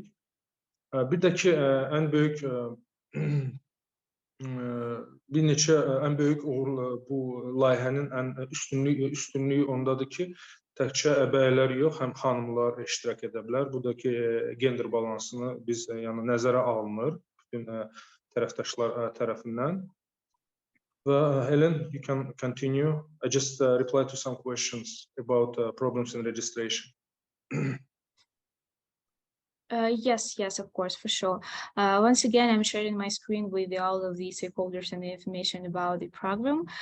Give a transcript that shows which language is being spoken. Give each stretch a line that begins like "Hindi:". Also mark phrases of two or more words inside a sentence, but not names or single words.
Azerbaijani: Bir də ki, ən böyük bu layihənin ən üstünlüyü ondadır ki, təkcə əbəylər yox, həm xanımlar iştirak edə bilər. Bu da ki, gender balansını biz nəzərə alınır bütün tərəfdaşlar tərəfindən. Və Helen,
English: you can continue. I just reply to some questions about problems in registration. Yes, of course, for sure. Once again, I'm sharing my screen with all of the stakeholders and the information about the program.